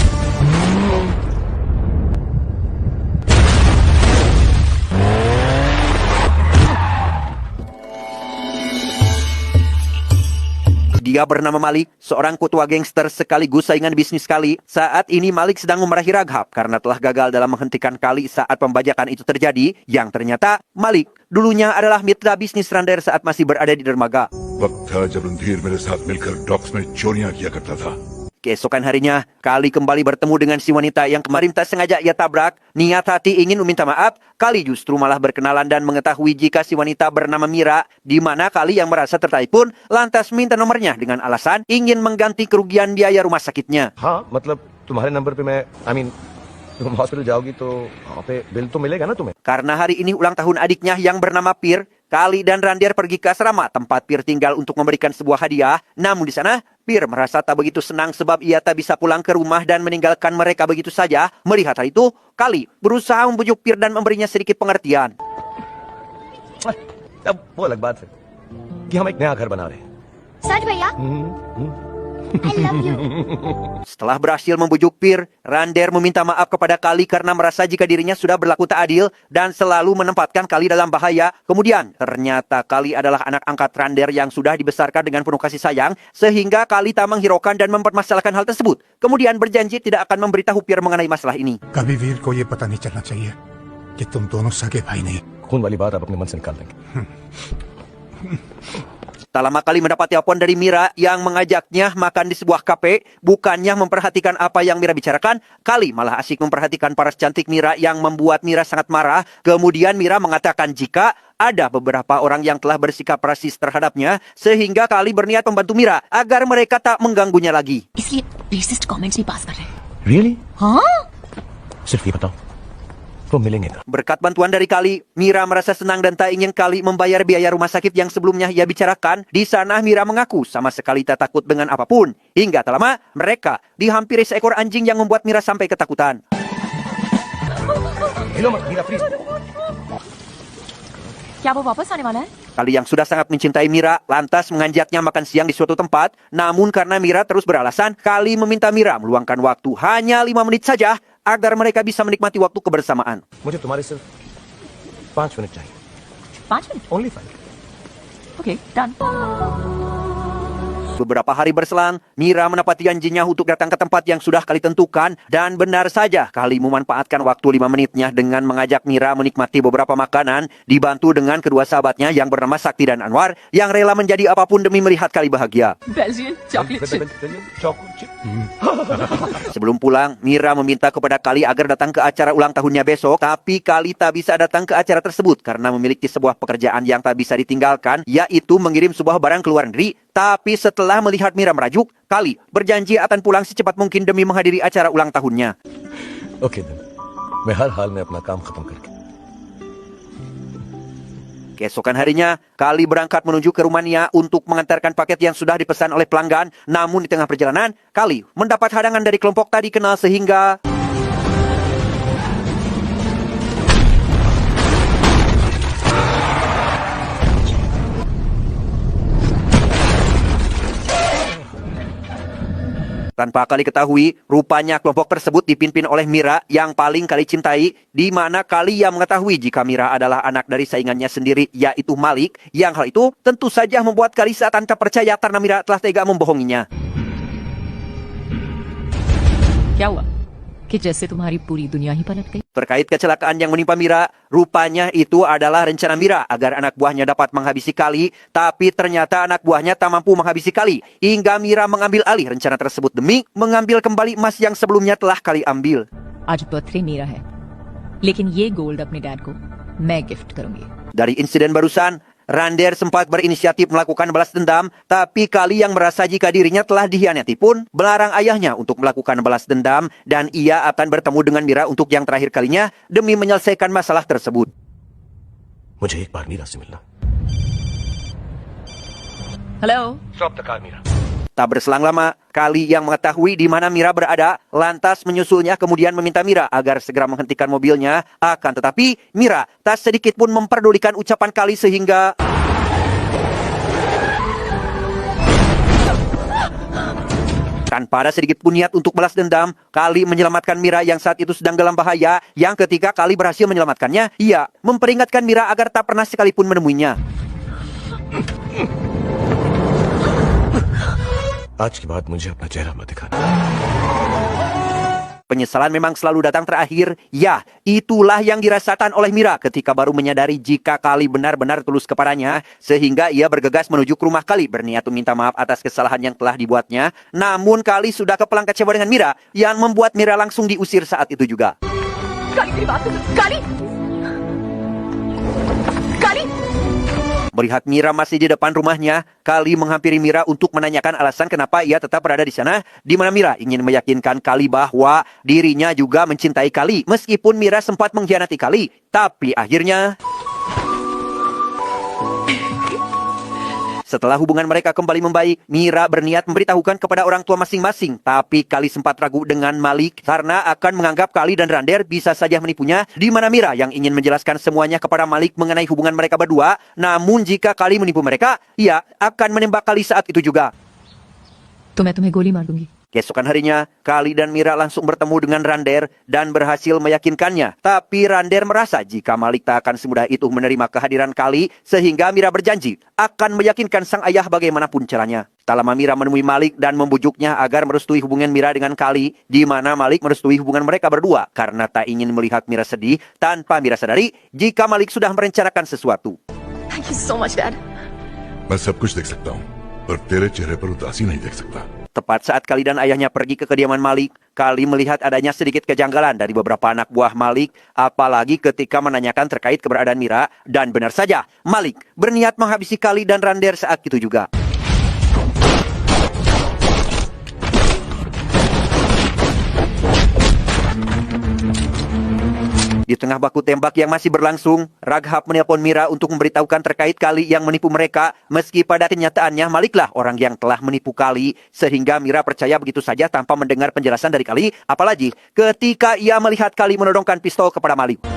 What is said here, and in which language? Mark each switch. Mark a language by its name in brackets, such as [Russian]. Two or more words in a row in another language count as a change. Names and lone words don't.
[Indonesian] Dia bernama Malik, seorang ketua gangster sekaligus saingan bisnis Kali. Saat ini Malik sedang memarahi Ragab karena telah gagal dalam menghentikan Kali saat pembajakan itu terjadi, yang ternyata Malik dulunya adalah mitra bisnis Rander saat masih berada di dermaga. [Hindi] वक्त था जब रणधीर मेरे साथ मिलकर डॉक्स में चोरियां किया करता था। [Indonesian] Keesokan harinya, Kali kembali bertemu dengan si wanita yang kemarin tak sengaja ia tabrak. Niat hati ingin meminta maaf, Kali justru malah berkenalan dan mengetahui jika si wanita bernama Mira, di mana Kali yang merasa tertarik pun lantas minta nomornya dengan alasan ingin mengganti kerugian biaya rumah sakitnya. [Hindi] हाँ मतलब तुम्हारे नंबर पे मैं तुम हॉस्पिटल जाओगी तो वहाँ पे बिल तो मिलेगा ना तुम्हें। [Indonesian] Karena hari ini ulang tahun adiknya yang bernama Pir, Kali dan Randir pergi ke asrama tempat Pir tinggal untuk memberikan sebuah hadiah. Namun di sana, Pir merasa tak begitu senang sebab ia tak bisa pulang ke rumah dan meninggalkan mereka begitu saja. Melihat hal itu, Kali berusaha membujuk Pir dan memberinya sedikit pengertian. [Hindi] अब वो अलग बात है कि हम एक नया घर बना रहे हैं। सच भैया [English] I love you. [Indonesian] Setelah berhasil membujuk Pir, Rander meminta maaf kepada Kali karena merasa jika dirinya sudah berlaku tak adil dan selalu menempatkan Kali dalam bahaya. Kemudian, ternyata Kali adalah anak angkat Rander yang sudah dibesarkan dengan penuh kasih sayang, sehingga Kali tak menghiraukan dan mempermasalahkan hal tersebut. Kemudian berjanji tidak akan memberitahu Pir mengenai masalah ini. [Hindi] कभी वीर को ये पता नहीं चलना चाहिए कि तुम दोनों सगे भाई नहीं। खून वाली बात आप अपने मन से निकाल देंगे। [Indonesian] Tak lama Kali mendapat telepon dari Mira yang mengajaknya makan di sebuah kafe. Bukannya memperhatikan apa yang Mira bicarakan, Kali malah asik memperhatikan paras cantik Mira yang membuat Mira sangat marah. Kemudian Mira mengatakan jika ada beberapa orang yang telah bersikap rasis terhadapnya, sehingga Kali berniat membantu Mira agar mereka tak mengganggunya lagi. [Hindi] इसलिए [English] racist comments [Hindi] नहीं पास कर रहे हैं। [English] Really? [Hindi] हाँ? सिर्फ ये बताओ, वो मिलेंगे कब? [Indonesian] Berkat bantuan dari Kali, Mira merasa senang dan tak ingin Kali membayar biaya rumah sakit yang sebelumnya ia bicarakan. Di sana Mira mengaku sama sekali tak takut dengan apapun. Hingga tak lama, mereka dihampiri seekor anjing yang membuat Mira sampai ketakutan. [Hindi] हिलो मत, मीरा प्लीज। क्या वो वापस आने वाला है? [Indonesian] Kali yang sudah sangat mencintai Mira lantas mengajaknya makan siang di suatu tempat. Namun karena Mira terus beralasan, Kali meminta Mira meluangkan waktu hanya 5 menit saja agar mereka bisa menikmati waktu kebersamaan. [Hindi] मुझे तुम्हारे सिर्फ 5 मिनट चाहिए। 5 मिनट? [English] Only 5. OK done. [Indonesian] Beberapa hari berselang, Mira menepati janjinya untuk datang ke tempat yang sudah Kali tentukan. Dan benar saja, Kali memanfaatkan waktu 5 menitnya dengan mengajak Mira menikmati beberapa makanan, dibantu dengan kedua sahabatnya yang bernama Sakti dan Anwar, yang rela menjadi apapun demi melihat Kali bahagia. [English] Belgian chocolate chip. chocolate chip. [Indonesian] Sebelum pulang, Mira meminta kepada Kali agar datang ke acara ulang tahunnya besok, tapi Kali tak bisa datang ke acara tersebut karena memiliki sebuah pekerjaan yang tak bisa ditinggalkan, yaitu mengirim sebuah barang ke luar negeri. Tapi setelah melihat Mira merajuk, Kali berjanji akan pulang secepat mungkin demi menghadiri acara ulang tahunnya. [English] OK then, [Hindi] मैं हर हाल में अपना काम खत्म करके। [Indonesian] Keesokan harinya, Kali berangkat menuju ke rumahnya untuk mengantarkan paket yang sudah dipesan oleh pelanggan. Namun di tengah perjalanan, Kali mendapat hadangan dari kelompok tadi kenal sehingga tanpa Kali ketahui, rupanya kelompok tersebut dipimpin oleh Mira yang paling Kali cintai, di mana Kali yang mengetahui jika Mira adalah anak dari saingannya sendiri, yaitu Malik, yang hal itu tentu saja membuat Kali seakan tak percaya karena Mira telah tega membohonginya. [Hindi] क्या हुआ कि जैसे तुम्हारी पूरी दुनिया ही पलट गई? [Indonesian] Terkait kecelakaan yang menimpa Mira, rupanya itu adalah rencana Mira agar anak buahnya dapat menghabisi Kali, tapi ternyata anak buahnya tak mampu menghabisi Kali, hingga Mira mengambil alih rencana tersebut demi mengambil kembali emas yang sebelumnya telah Kali ambil. [Hindi] आज बर्थडे मेरा है, लेकिन ये गोल्ड अपने डैड को मैं गिफ्ट करूंगी। [Indonesian] Dari insiden barusan, Rander sempat berinisiatif melakukan balas dendam, tapi Kali yang merasa jika dirinya telah dikhianati pun melarang ayahnya untuk melakukan balas dendam dan ia akan bertemu dengan Mira untuk yang terakhir kalinya demi menyelesaikan masalah tersebut. [Hindi] मुझे एक बार मीरा से मिलना। [English] हेलो Stop the car, Mira. [Indonesian] Tak berselang lama, Kali yang mengetahui di mana Mira berada, lantas menyusulnya kemudian meminta Mira agar segera menghentikan mobilnya. Akan tetapi, Mira tak sedikit pun memperdulikan ucapan Kali sehingga tanpa ada sedikit pun niat untuk balas dendam, Kali menyelamatkan Mira yang saat itu sedang dalam bahaya, yang ketika Kali berhasil menyelamatkannya, ia memperingatkan Mira agar tak pernah sekalipun menemuinya. [Hindi] आज के बाद मुझे अपना चेहरा मत दिखाना. [Indonesian] Penyesalan memang selalu datang terakhir. Ya, itulah yang dirasakan oleh Mira ketika baru menyadari jika Kali benar-benar tulus kepadanya, sehingga ia bergegas menuju ke rumah Kali berniat meminta maaf atas kesalahan yang telah dibuatnya. Namun Kali sudah kepelang kecewa dengan Mira, yang membuat Mira langsung diusir saat itu juga. [Hindi] काली मेरी बात सुन काली काली [Indonesian] Melihat Mira masih di depan rumahnya, Kali menghampiri Mira untuk menanyakan alasan kenapa ia tetap berada di sana, di mana Mira ingin meyakinkan Kali bahwa dirinya juga mencintai Kali, meskipun Mira sempat mengkhianati Kali. Tapi akhirnya, setelah hubungan mereka kembali membaik, Mira berniat memberitahukan kepada orang tua masing-masing. Tapi Kali sempat ragu dengan Malik karena akan menganggap Kali dan Rander bisa saja menipunya, di mana Mira yang ingin menjelaskan semuanya kepada Malik mengenai hubungan mereka berdua. Namun jika Kali menipu mereka, ia akan menembak Kali saat itu juga. [Hindi] तो मैं तुम्हें गोली मार दूंगी. [Indonesian] Keesokan harinya, Kali dan Mira langsung bertemu dengan Rander dan berhasil meyakinkannya. Tapi Rander merasa jika Malik tak akan semudah itu menerima kehadiran Kali, sehingga Mira berjanji akan meyakinkan sang ayah bagaimanapun caranya. Tak lama Mira menemui Malik dan membujuknya agar merestui hubungan Mira dengan Kali, di mana Malik merestui hubungan mereka berdua karena tak ingin melihat Mira sedih tanpa Mira sadari jika Malik sudah merencanakan sesuatu. [English] Thank you so much, Dad. [Hindi] मैं सब कुछ देख सकता हूँ पर तेरे चेहरे पर उदासी नहीं देख सकता. [Indonesian] Tepat saat Kali dan ayahnya pergi ke kediaman Malik, Kali melihat adanya sedikit kejanggalan dari beberapa anak buah Malik, apalagi ketika menanyakan terkait keberadaan Mira, dan benar saja, Malik berniat menghabisi Kali dan Rander saat itu juga. Di tengah baku tembak yang masih berlangsung, Raghab menelpon Mira untuk memberitahukan terkait Kali yang menipu mereka, meski pada kenyataannya Maliklah orang yang telah menipu Kali, sehingga Mira percaya begitu saja tanpa mendengar penjelasan dari Kali, apalagi ketika ia melihat Kali menodongkan pistol kepada Malik.